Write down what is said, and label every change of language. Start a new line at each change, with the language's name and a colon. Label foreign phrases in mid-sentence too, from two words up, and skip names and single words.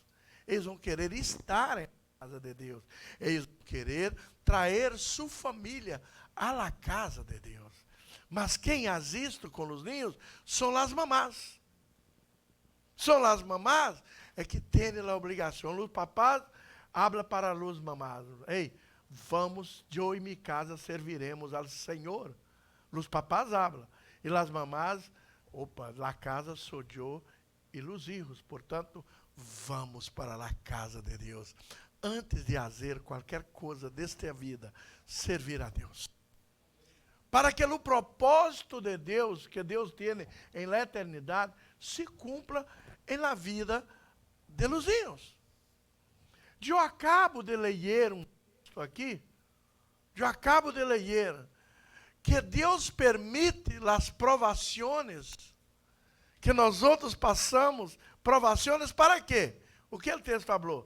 Portuguese: Eles vão querer estar na casa de Deus. Eles vão querer trazer sua família à casa de Deus. Mas quem faz isto com os ninhos são as mamás. São as mamás é que têm a obrigação. Os papás habla para os mamás. Ei, vamos, eu e minha casa serviremos ao Senhor. Os papás hablam. E as mamás, a casa sou eu e os filhos. Portanto, vamos para a casa de Deus. Antes de fazer qualquer coisa desta vida, servir a Deus. Para que o propósito de Deus, que Deus tem em la eternidade, se cumpra em la vida
Spanish: de los hijos.
Portuguese: Eu acabo de ler um texto aqui, que Deus permite as provações que nós outros passamos. Provações para quê? O que o texto falou?